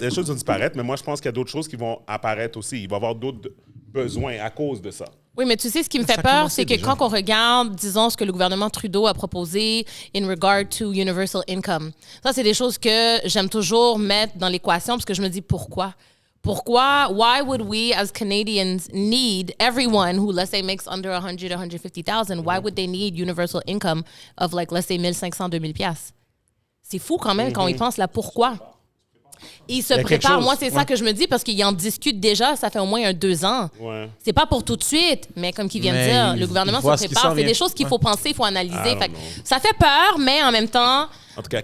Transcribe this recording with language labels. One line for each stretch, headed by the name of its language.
French: Des choses vont disparaître, mais moi, je pense qu'il y a d'autres choses qui vont apparaître aussi. Il va y avoir d'autres besoins à cause de ça. Oui, mais tu sais, ce qui me fait Ça a peur, commencé c'est que déjà. quand on regarde, disons, ce que le gouvernement Trudeau a proposé
English: in regard to universal income,
French: ça, c'est des choses que j'aime toujours mettre dans l'équation parce que je me dis pourquoi. Pourquoi?
English: Why would we as Canadians need everyone who, let's say, makes under 100, 150,000? Why would they need universal income of like, let's say, 1,500, 2,000 piastres?
French: C'est fou quand même quand ils pensent là pourquoi. Ils se préparent. Moi, c'est ça que je me dis parce qu'ils en discutent déjà. Ça fait au moins 2 ans. Ouais. C'est pas pour tout de suite, mais comme qu'ils viennent de dire, le gouvernement se prépare. C'est des choses qu'il faut penser, il faut analyser. Fait que ça fait peur, mais en même temps, En tout cas,